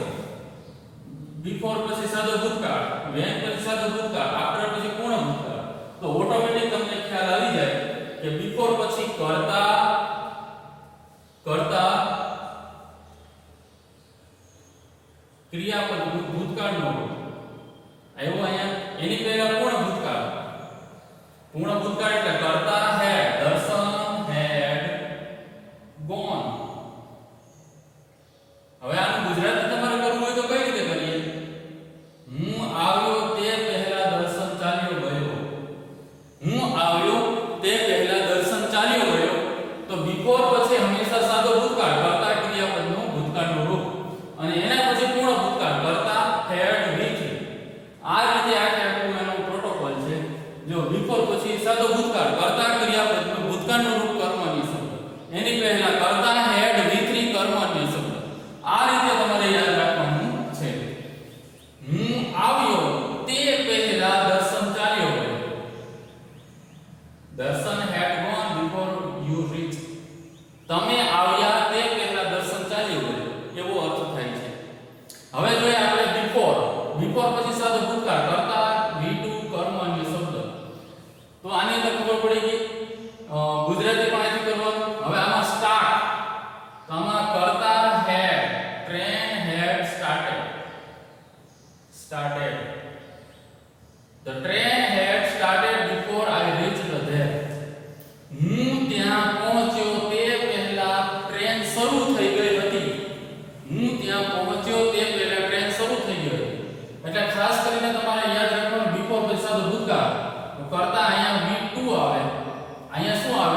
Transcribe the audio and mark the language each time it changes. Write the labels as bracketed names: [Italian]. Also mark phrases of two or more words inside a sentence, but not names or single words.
[Gujarati] બિફોર પછી સાદો ભૂતકાળ, when પછી સાદો ભૂતકાળ, આફ્ટર પછી પૂર્ણ ભૂતકાળ, તો ઓટોમેટિક તમને ખ્યાલ આવી જાય કે બિફોર પછી કરતા ક્રિયાપદ ભૂતકાળનો આવ્યો અહીંયા. એની પહેલા પૂર્ણ ભૂતકાળ. પૂર્ણ ભૂતકાળ એટલે કરતા had, દર્શન [English] had gone. [Gujarati] હવે આનું ગુજરાતી તમારે કરવું હોય તો કઈ રીતે કરીએ? હું આવ્યો તે પહેલા દર્શન ચાલ્યો ગયો. હું આવ્યો તે પહેલા દર્શન ચાલ્યો ગયો. તો બિફોર પછી હંમેશા સાદો ભૂતકાળ, કરતા ક્રિયાપદનો ભૂતકાળનું રૂપ, અને એના પછી પૂર્ણ ભૂતકાળ કરતા [English] had with. [Gujarati] આ રીતે આખું એનો પ્રોટોકોલ છે. જો બિફોર પછી સાદો ભૂતકાળ, કરતા ક્રિયાપદનું ભૂતકાળનું રૂપ કર્મની શબ્દ, એની પહેલા કરતા [English] had with [Gujarati] કર્મની શબ્દ. આ રીતે તમારે યાદ રાખવાનું છે. હું આવ્યો તે પહેલા દર્શન ચાલ્યો ગયો. [English] દર્શન had gone before you reached. [Gujarati] તમે આવ્યા તે પહેલા દર્શન ચાલ્યો ગયો એવો અર્થ થાય છે. હવે જોઈએ આપણે બિફોર પછી સાદો ભૂતકાળ, કરતા V2 કર્મની શબ્દ. તો આની અંદર ખબર પડી ગઈ. ગુજરાતી પણ અહીંથી કરવાનું. હવે આમાં સ્ટાર્ટ, તો આમાં કરતા had, [English] train had started. The train had started before I reached there. [Gujarati] હું ત્યાં પહોંચ્યો તે પહેલા ટ્રેન શરૂ થઈ ગઈ હતી. હું ત્યાં પહોંચ્યો તે પહેલા ટ્રેન શરૂ થઈ ગઈ હતી. એટલે ખાસ કરીને તમારે યાદ રાખવાનું બિફોર પછી સાદો ભૂતકાળ. કરતા અહીંયા V2 આવે, અહીંયા શું આવે?